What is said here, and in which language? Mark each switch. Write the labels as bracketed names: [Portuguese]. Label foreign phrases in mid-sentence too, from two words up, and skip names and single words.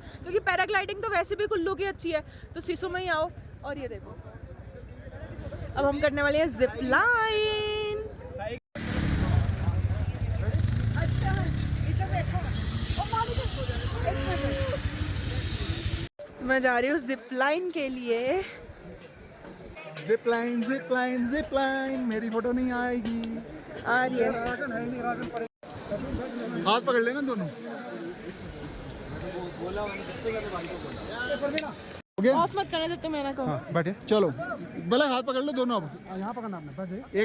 [Hindi] क्योंकि पैराग्लाइडिंग तो वैसे भी कुल्लू की अच्छी है, तो सिसु में ही आओ। और ये देखो अब हम करने वाले हैं [English] zip line. [Hindi] अच्छा इधर देखो, मैं जा रही हूँ [English] zip line [Hindi] के लिए। [English] Zip line, zip line, zip line. [Hindi] मेरी फोटो नहीं आएगी। आ रही है। हाथ पकड़ लेना दोनों। ऑफ मत करना जब तक मैं ना कहूँ। हाँ, बैठे चलो, भले हाथ पकड़ लो दोनों। अब यहाँ पकड़ना आपने, बैठे।